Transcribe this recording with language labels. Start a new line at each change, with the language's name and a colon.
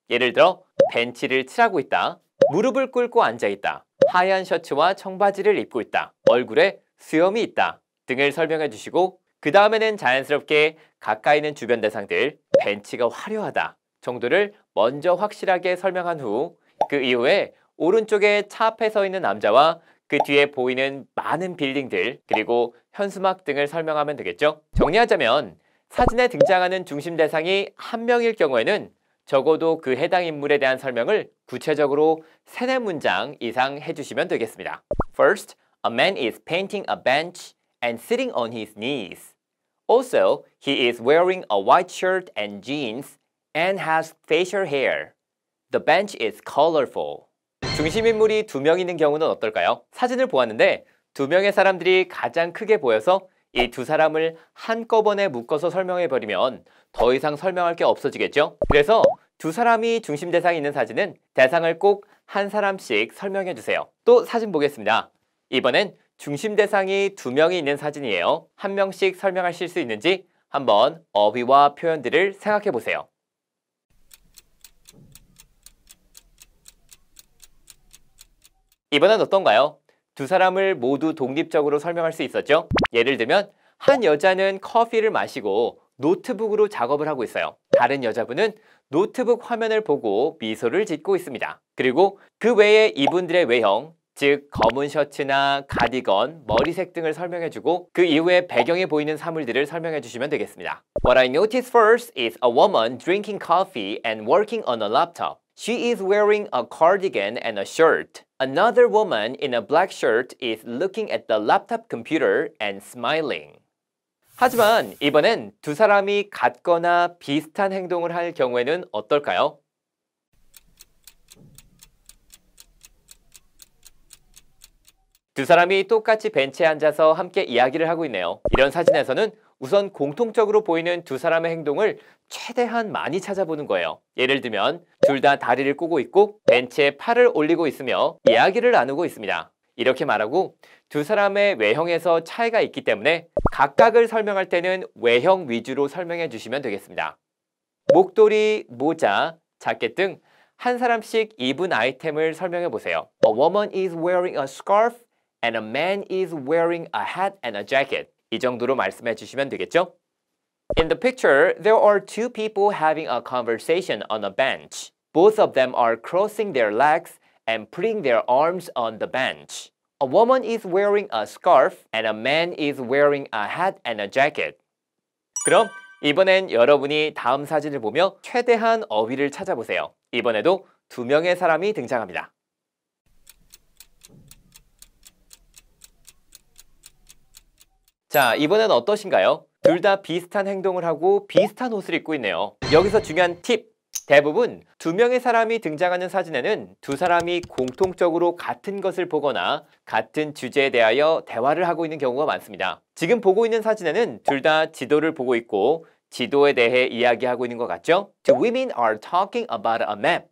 Korean: 예를 들어 벤치를 칠하고 있다, 무릎을 꿇고 앉아 있다, 하얀 셔츠와 청바지를 입고 있다, 얼굴에 수염이 있다 등을 설명해 주시고 그 다음에는 자연스럽게 가까이 있는 주변 대상들, 벤치가 화려하다 정도를 먼저 확실하게 설명한 후 그 이후에 오른쪽에 차 앞에 서 있는 남자와 그 뒤에 보이는 많은 빌딩들 그리고 현수막 등을 설명하면 되겠죠. 정리하자면 사진에 등장하는 중심 대상이 1명일 경우에는 적어도 그 해당 인물에 대한 설명을 구체적으로 3-4문장 이상 해주시면 되겠습니다.
English: First, a man is painting a bench and sitting on his knees. Also, he is wearing a white shirt and jeans and has facial hair. The bench is colorful.
Korean: 중심 인물이 2명 있는 경우는 어떨까요? 사진을 보았는데 2명의 사람들이 가장 크게 보여서 이 2 사람을 한꺼번에 묶어서 설명해버리면 더 이상 설명할 게 없어지겠죠? 그래서 2 사람이 중심 대상이 있는 사진은 대상을 꼭 한 사람씩 설명해 주세요. 또 사진 보겠습니다. 이번엔 중심 대상이 2명이 있는 사진이에요. 1명씩 설명하실 수 있는지 한번 어휘와 표현들을 생각해 보세요. 이번엔 어떤가요? 2 사람을 모두 독립적으로 설명할 수 있었죠? 예를 들면 한 여자는 커피를 마시고 노트북으로 작업을 하고 있어요. 다른 여자분은 노트북 화면을 보고 미소를 짓고 있습니다. 그리고 그 외에 이분들의 외형, 즉 검은 셔츠나 가디건, 머리색 등을 설명해주고 그 이후에 배경에 보이는 사물들을 설명해 주시면 되겠습니다.
English: What I noticed first is a woman drinking coffee and working on a laptop. She is wearing a cardigan and a shirt. Another woman in a black shirt is looking at the laptop computer and smiling.
Korean: 하지만 이번엔 2 사람이 같거나 비슷한 행동을 할 경우에는 어떨까요? 두 사람이 똑같이 벤치에 앉아서 함께 이야기를 하고 있네요. 이런 사진에서는 우선 공통적으로 보이는 2 사람의 행동을 최대한 많이 찾아보는 거예요. 예를 들면 둘 다 다리를 꼬고 있고 벤치에 팔을 올리고 있으며 이야기를 나누고 있습니다. 이렇게 말하고 2 사람의 외형에서 차이가 있기 때문에 각각을 설명할 때는 외형 위주로 설명해 주시면 되겠습니다. 목도리, 모자, 자켓 등 한 사람씩 입은 아이템을 설명해 보세요.
English: A woman is wearing a scarf and a man is wearing a hat and a jacket.
Korean: 이 정도로 말씀해 주시면 되겠죠?
English: In the picture, there are two people having a conversation on a bench. Both of them are crossing their legs and putting their arms on the bench. A woman is wearing a scarf and a man is wearing a hat and a jacket.
Korean: 그럼 이번엔 여러분이 다음 사진을 보며 최대한 어휘를 찾아보세요. 이번에도 두 명의 사람이 등장합니다. 자, 이번엔 어떠신가요? 둘 다 비슷한 행동을 하고 비슷한 옷을 입고 있네요. 여기서 중요한 팁! 대부분 두 명의 사람이 등장하는 사진에는 두 사람이 공통적으로 같은 것을 보거나 같은 주제에 대하여 대화를 하고 있는 경우가 많습니다. 지금 보고 있는 사진에는 둘 다 지도를 보고 있고 지도에 대해 이야기하고 있는 것 같죠?
English: The women are talking about a map.